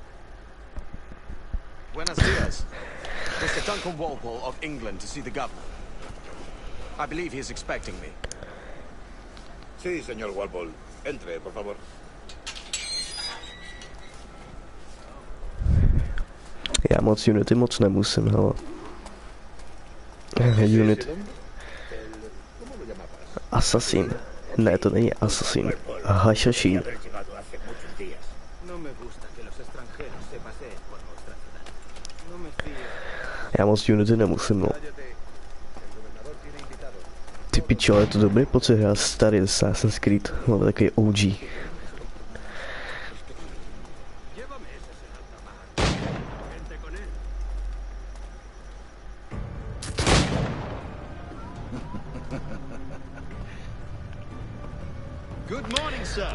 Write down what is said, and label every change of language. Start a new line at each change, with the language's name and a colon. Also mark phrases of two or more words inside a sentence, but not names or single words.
Spanish: Buenos dias.
English: Mr. Duncan Walpole of England to see the governor. I believe he is expecting me.
Spanish: Sí, señor Walpole. Entre, por favor.
Czech: moc Unity moc nemusím, hele. Unity. Assassin. Ne, to není Assassin. Hashashin. Já moc Unity nemusím, no. Ty pičo, ale je to dobrý pocit hrát starý Assassin's Creed, ale takový OG.
English: Good morning, sir.